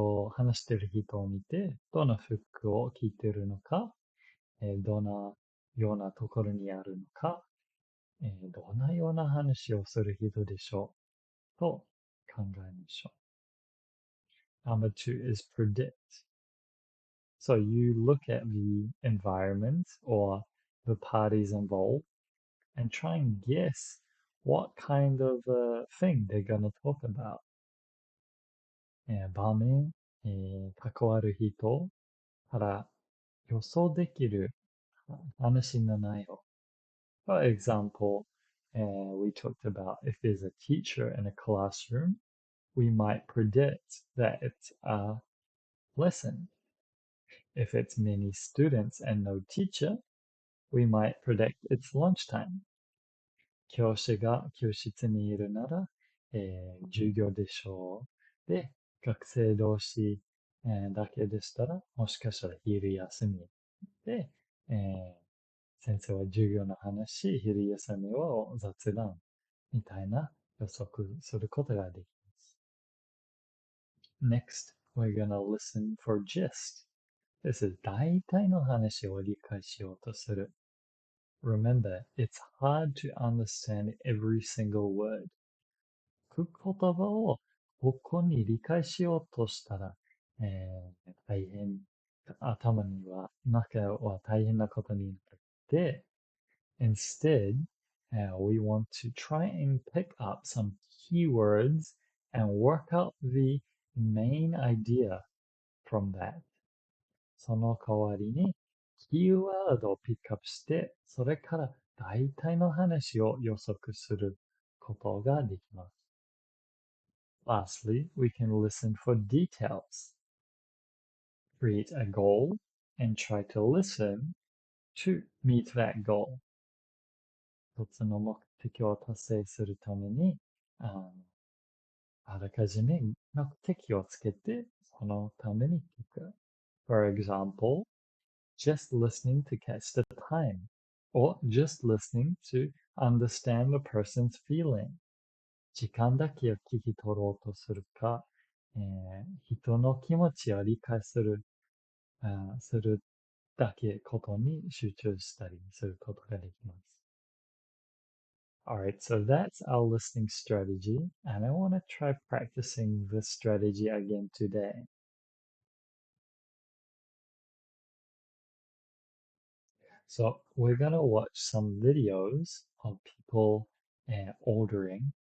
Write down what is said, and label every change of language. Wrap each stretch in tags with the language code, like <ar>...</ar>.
<ja>話してる人を見て、どの服を着てるのか、どのようなところにあるのか、どんなような話をする人でしょうと考えましょう.</ja> <en>Number two is predict. So you look at the environment or the parties involved and try and guess what kind of thing they're going to talk about.</en> <ja>場面、関わる人から予想できる話の内容。</ja> <en>For example, we talked about if there's a teacher in a classroom, we might predict that it's a lesson. If it's many students and no teacher, we might predict it's lunchtime.</en> <ja>教師が教室にいるなら、授業でしょう。で、学生同士、だけでしたら、もしかしたら昼休みで、先生は授業の話、昼休みは雑談みたいな予測することができます。</ja> <en>Next, we're gonna listen for gist. This is</en> <ja>大体の話を理解しようとする。</ja> <en>Remember, it's hard to understand every single word.</en> <ja>言葉をここに理解しようとしたら、大変、頭には、中は大変なことになって、</ja> <en>instead, we want to try and pick up some keywords and work out the main idea from that.</en> <ja>その代わりに、キーワードをピックアップして、それから大体の話を予測することができます。</ja> <en>Lastly, we can listen for details. Create a goal and try to listen to meet that goal.</en> <ja>一つの目的を達成するために、あらかじめ目的をつけて、そのために聞く。</ja> <en>For example, just listening to catch the time, or just listening to understand the person's feeling.</en> <ja>時間だけを聞き取ろうとするか、人の気持ちを理解するだけことに集中したりすることができます。</ja> <en>Alright, so that's our listening strategy, and I want to try practicing this strategy again today. So we're gonna watch some videos of people ordering.</en>